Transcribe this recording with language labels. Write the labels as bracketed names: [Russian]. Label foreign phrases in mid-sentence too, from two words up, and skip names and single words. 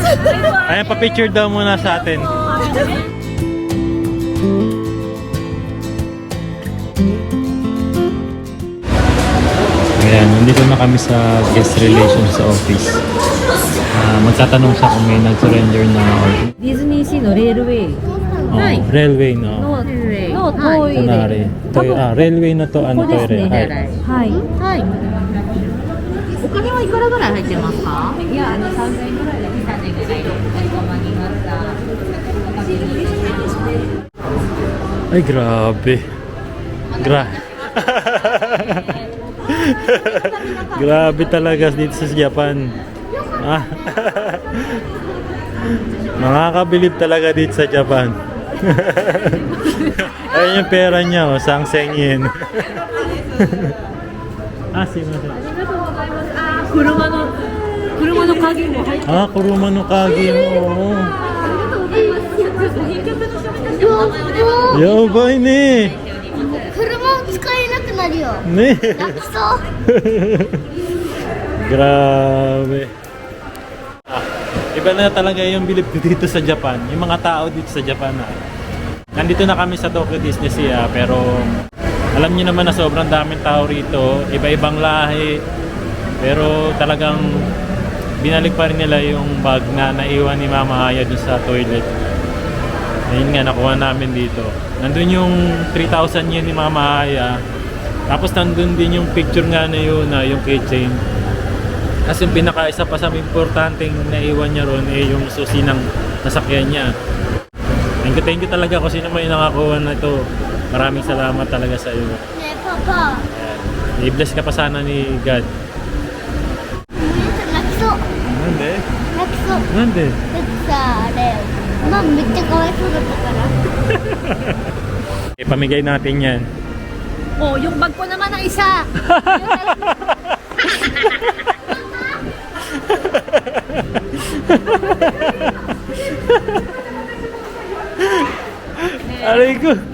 [Filipino] Ayan, pa-picture daw muna sa atin. Ayan, nandito na kami sa guest relations office. Magtatanong siya kung may nag-surrender na or [Japanese] ディズニーシーのレールウェイ [Filipino] railway, no? [Japanese] のトイレ、 [Filipino] Kunwari. Railway na to, [Japanese] こ ano こです [Filipino] to, [Japanese] ね、はいはい、はい、お金はいくらぐらい入ってますか？いや、3000円ぐらいで3年ぐらいでおまになった。 [Filipino] Ay, grabe. Grabe talaga dito sa Japan. Nakakabilib talaga dito sa Japan. Ayun yung pera niya, oh, [Japanese] 三千円. Sumimasen. 車の鍵も入って車の鍵も。やばいね. 車を使えなくなるよ。 Ne. 泣きそう。 [Filipino] Grabe. Iba na talaga yung bilib ko dito sa Japan. Yung mga tao dito sa Japan na. Nandito na kami sa Tokyo Disney Sea, pero alam niyo naman na sobrang daming tao rito. Iba-ibang lahi. Pero talagang binalik pa rin nila yung bag na naiwan ni Mama Aya dun sa toilet. Ayun nga, nakuha namin dito. Nandun yung 3,000 yen ni Mama Aya. Tapos nandun din yung picture nga na yun, yung keychain. Kasi yung pinaka-isa pa sa importanteng naiwan niya ron yung susi ng nasakyan niya. [English] Thank you [Filipino] talaga kung sino may nakakuha na ito. Maraming salamat talaga sa iyo. [Japanese] Ne, Papa. [Filipino] Ayan. I-bless ka pa sana ni God. [Japanese] 泣きそう。 Nande? 泣きそう。 Nande? だってさ、あれ、ママめっちゃかわいそうだったから。 [Filipino] Ipamigay natin yan. Oh, yung bag ko naman ang isa. Aray ko.